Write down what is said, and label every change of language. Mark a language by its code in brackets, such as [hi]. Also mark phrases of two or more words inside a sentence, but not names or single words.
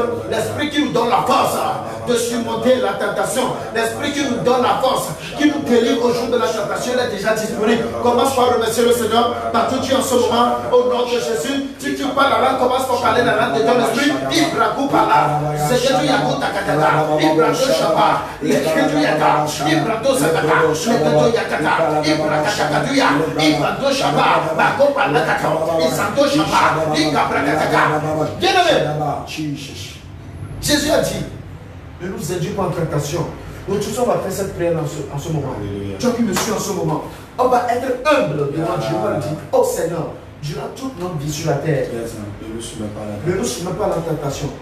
[fr] L'Esprit qui nous donne la force de surmonter la tentation. L'Esprit qui nous donne la force, qui nous délivre au jour de la tentation, il est déjà disponible. Commence par remercier le Seigneur partout où tu es en ce moment. Au nom de Jésus, si tu parles la langue, commence par parler la langue de ton esprit. Ibrakou pala. C'est que tu y as goûté à Katala. Ibrakou Shaba. Yaka, Ibrado Sakata, Lepeto Yakata, Ibrakatakaduya, Ibrado Shaba, Bakopa Lakata, Isando Shaba, Ikabrakataka. Bien-aimé, Jésus a dit, ne nous induis pas en tentation. Donc tous on va faire cette prière en ce moment. Toi qui me suis en ce moment, on va être humble devant Dieu. On va dire, oh Seigneur, durant toute notre vie sur la terre, ne nous soumets pas à la tentation.